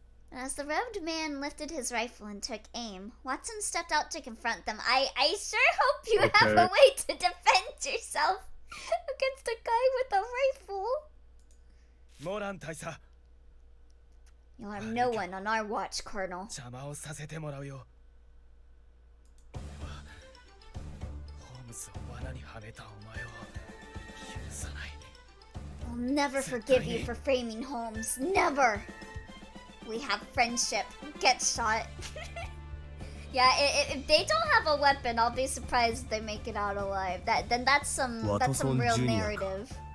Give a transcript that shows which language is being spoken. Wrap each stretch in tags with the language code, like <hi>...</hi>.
<en>And as the robed man lifted his rifle and took aim, Watson stepped out to confront them. I sure hope you have a way to defend yourself against a guy with a rifle.</en> <ja>モラン大佐</ja> <en>You'll harm no one on our watch, Colonel.</en> <ja>邪魔をさせてもらうよ俺はホームズを罠にはめたお前を許さない</ja> <en>I'll never forgive you for framing Holmes. Never. We have friendship. Get shot. Yeah, if they don't have a weapon, I'll be surprised if they make it out alive. That's some real narrative.</en>